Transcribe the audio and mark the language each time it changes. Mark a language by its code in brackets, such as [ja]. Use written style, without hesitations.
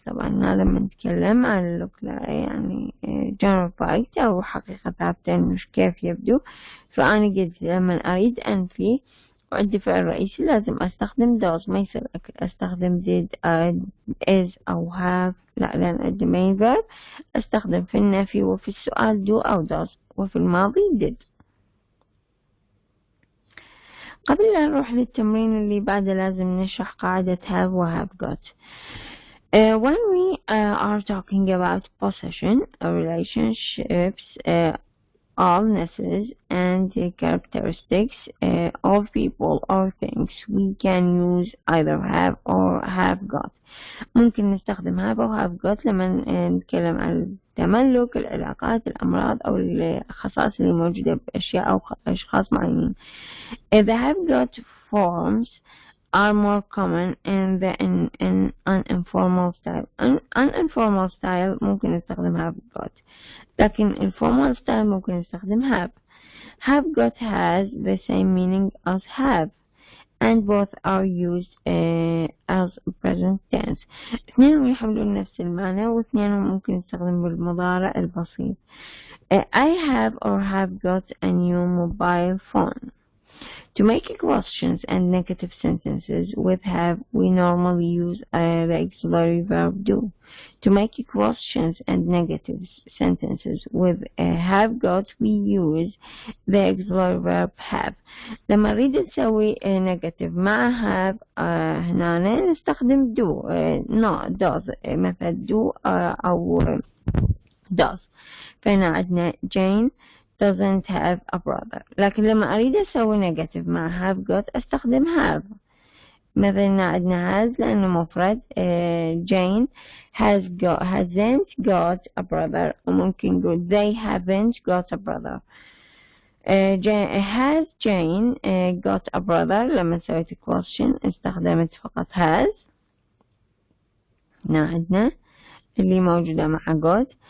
[ar] طبعا لما نتكلم عن look like يعني [en] general fact [ar] أو حقيقة ثابتة مش كيف يبدو، فأنا قلت لما أريد أنفي وعندي فعل رئيسي لازم أستخدم does، ما يصير أستخدم did is أو have، لا لأن عندي main verb أستخدم في النفي وفي السؤال do أو does وفي الماضي did. قبل لا نروح للتمرين اللي بعده لازم نشرح قاعدة have و have got. [en] When we are talking about possession or relationships, illnesses and characteristics of people or things, we can use either have or have got. [ar] ممكن نستخدم have أو have got لما نتكلم عن التملك، العلاقات، الأمراض أو الخصائص اللي موجودة بأشياء أو أشخاص معينين. [en] The have got forms are more common in the uninformal style. Uninformal style [ar] ممكن نستخدم have got، لكن [en] informal style [ar] ممكن نستخدم have. [en] Have got has the same meaning as have and both are used as present tense. [ar] اثنين يحملون نفس المعنى واثنين ممكن نستخدم بالمضارع البسيط. [en] I have or have got a new mobile phone. To make questions and negative sentences with have, we normally use the auxiliary verb do. To make questions and negative sentences with have got, we use the auxiliary verb have. [ar] لما نريد نسوي negative مع have هنا نستخدم do not does مثل do أو does. فهنا عندنا [en] Jane doesn't have a brother، [ar] لكن لما أريد أسوي negative مع have got أستخدم have. مثلا عندنا has لأنه مفرد [en] Jane hasn't got a brother، [ar] وممكن نقول [en] they haven't got a brother. has Jane got a brother، [ar] لما سويت [en] question [ar] استخدمت فقط [en] has. [ar] هنا عندنا اللي موجودة مع got.